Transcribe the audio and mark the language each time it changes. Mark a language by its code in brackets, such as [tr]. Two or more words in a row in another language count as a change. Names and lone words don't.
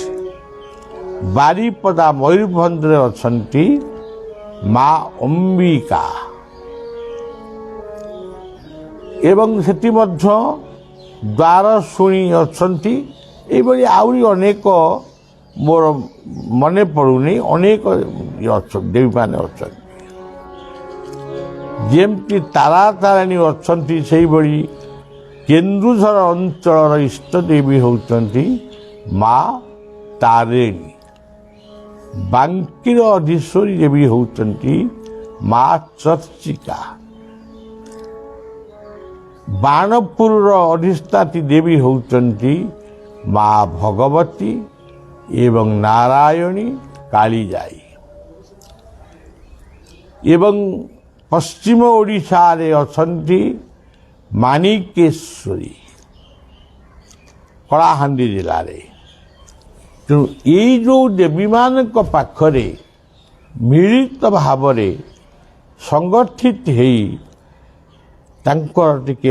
[or] ବାରିପଦା ମୟୂରଭଞ୍ଜରେ ଅଛନ୍ତି ମା ଅମ୍ବିକା ଏବଂ ସେଠି ମଧ୍ୟ ଦ୍ୱାରଶୁଣୀ ଅଛନ୍ତି। ଏଇଭଳି ଆହୁରି ଅନେକ ମୋର ମନେ ପଡୁନି ଅନେକ ଦେବୀ ମାନେ ଅଛନ୍ତି ଯେମିତି ତାରା ତାରିଣୀ ଅଛନ୍ତି ସେହି ଭଳି କେନ୍ଦୁଝର ଅଞ୍ଚଳ ଇଷ୍ଟ ଦେବୀ ହେଉଛନ୍ତି ମା ତାରିଣୀ ବାଙ୍କୀର ଅଧୀଶ୍ୱରୀ ଦେବୀ ହେଉଛନ୍ତି ମା ଚର୍ଚ୍ଚିକା ବାଣପୁର ଅଧିଷ୍ଠାତ୍ରୀ ଦେବୀ ହେଉଛନ୍ତି ମା ଭଗବତୀ ଏବଂ ନାରାୟଣୀ କାଳିଜାଈ ଏବଂ ପଶ୍ଚିମ ଓଡ଼ିଶା ରେ ଅଛନ୍ତି ମାଣିକେଶ୍ୱରୀ କଳାହାଣ୍ଡି ଜିଲ୍ଲା ରେ ତେଣୁ ଯେ ଯୋ ଦେବୀ ମାନଙ୍କ ପାଖରେ ମିଳିତ ଭାବରେ ସଂଗଠିତ ହୋଇ ତାଙ୍କର ଟିକେ